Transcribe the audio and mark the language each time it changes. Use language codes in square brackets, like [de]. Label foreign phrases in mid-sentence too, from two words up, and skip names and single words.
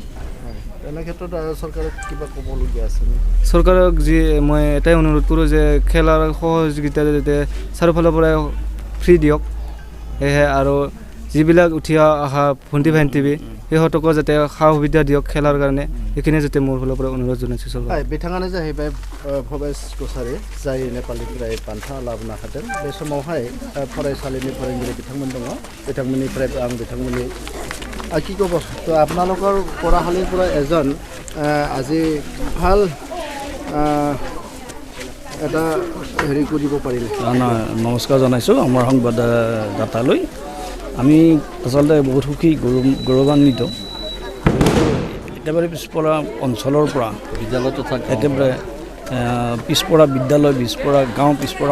[as] এনে ক্ষেত্ৰত চৰকাৰক কিবা ক'বলগীয়া আছে চৰকাৰক মই এটাই অনুৰোধ কৰোঁ যে খেলাৰ সহযোগিতা যাতে চাৰিওফালৰ পৰা ফ্ৰী দিয়ক সেয়েহে আৰু যিবিলাক উঠি অহা ভণ্টি ভাইটিবি সিহঁতকো যাতে সা সুবিধা দিয়ক খেলাৰ কাৰণে সেইখিনি যাতে মোৰ ফালৰ পৰা অনুৰোধ জনাইছোঁ চৰকাৰ [brx] बिथाङानो जाहैबाय भबेश कसारि जाय नेपालनिफ्राय बान्था लाबोनो हादों बे समावहाय फरायसालिनि फोरोंगिरि बिथांमोन दङ बिथांमोननिफ्राय आं बिथांमोननि [as] কি ক'ব তো আপোনালোকৰ পঢ়াশালীৰ পৰা এজন আজি ভাল এটা হেৰি কৰিব পাৰিলে নমস্কাৰ জনাইছোঁ আমাৰ সংবাদদাতালৈ আমি আচলতে বহুত সুখী গৌৰৱান্বিত একেবাৰে পিছপৰা অঞ্চলৰ পৰা বিদ্যালয়টো থাকে একেবাৰে পিছপৰা বিদ্যালয় পিছপৰা গাঁও পিছপৰা